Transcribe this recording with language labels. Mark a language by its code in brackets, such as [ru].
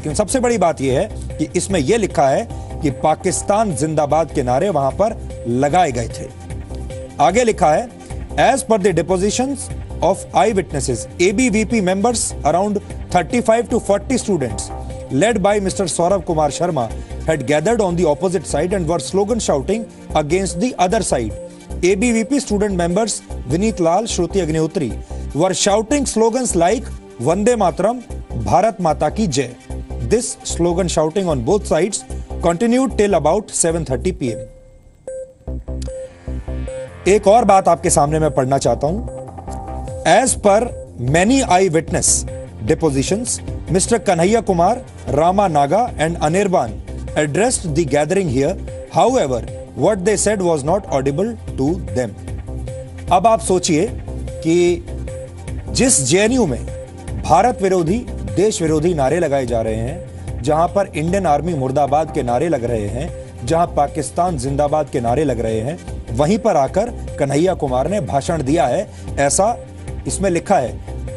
[hi] लेकिन सबसे बड़ी बात यह है कि इसमें यह लिखा है कि पाकिस्तान जिंदाबाद के नारे वहां पर लगाए गए थे। आगे लिखा है, [en] As per the depositions of eyewitnesses, ABVP members around 35 to 40 students led by Mr. Saurav Kumar Sharma had gathered on the opposite side and were slogan shouting against the other side. ABVP student members Vineet Lal, Shruti Agnihotri were shouting slogans like Vande Mataram, Bharat Mata Ki Jai. This slogan shouting on both sides continued till about 7:30 PM. [hi] एक और बात आपके सामने मैं पढ़ना चाहता हूं। [en] As per many eyewitness depositions, Mr. Kanhaiya Kumar, Rama Naga and Anirban addressed the gathering here. However, what they said was not audible to them. [hi] अब आप सोचिए कि जिस जेएनयू में भारत विरोधी, देश विरोधी नारे लगाए जा रहे हैं, जहां पर इंडियन आर्मी मुर्दाबाद के नारे लग रहे हैं, जहां पाकिस्तान जिंदाबाद के नारे लग रहे हैं, वहीं पर आकर कन्हैया कुमार ने भाषण दिया है, ऐसा इसमें लिखा है।